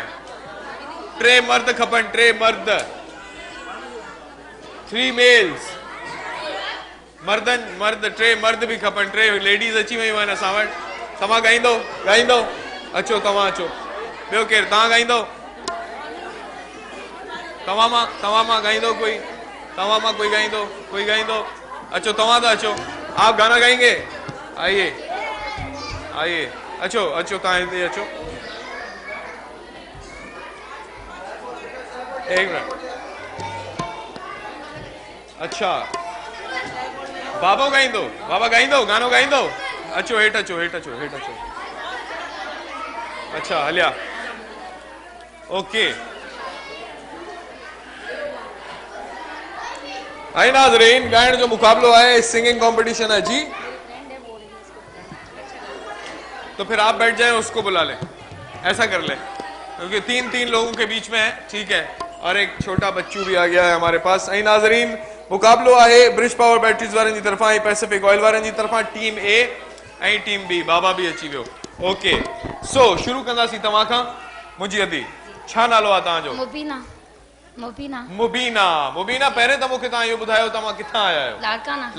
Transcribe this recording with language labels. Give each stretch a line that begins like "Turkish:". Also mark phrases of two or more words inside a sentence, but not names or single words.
Sindhi: 3 मर्द खपनि, 3 मर्द, 3 मेल्स, मर्द 3 मर्द बि खपनि, 3 लेडीज़ अची वयूं आहिनि असां वटि। तव्हां ॻाईंदो? अचो तव्हां अचो। ॿियो केरु? तव्हां ॻाईंदो? तव्हां मां ॻाईंदो कोई? तव्हां मां कोई ॻाईंदो? अचो तव्हां त अचो।
Urdu: آپ گانا گائیں گے؟ آئیے
Sindhi: अचो तव्हां हिते अचो।
Urdu: ایک منٹ.
Sindhi: अच्छा बाबा ॻाईंदो? गानो ॻाईंदो? अचो हेठि अचो। अच्छा हलिया ओके। हाय नाज़रीन, ॻाइण जो मुकाबलो है,
English: singing competition
Sindhi: है जी।
Urdu: تو پھر آپ بیٹھ جائیں، اس کو بلا لیں، ایسا کر لیں، کیونکہ 3 لوگوں کے بیچ میں ہے، ٹھیک ہے. اور ایک چھوٹا بچو بھی آ گیا ہے ہمارے پاس.
Sindhi: ऐं नाज़रीन मुकाबलो है ब्रिज पावर बैटरीज वारनि जी तरफां ऐं पैसिफिक ऑयल वारनि जी तरफां, टीम ए ऐं टीम बी। बाबा भी अची वियो। ओके सो शुरू कंदासीं तव्हां खां। मुंहिंजी अदी छा नालो आहे तव्हांजो? मुबीना। पहिरें त मूंखे तव्हां इहो ॿुधायो तव्हां किथां आया आहियो?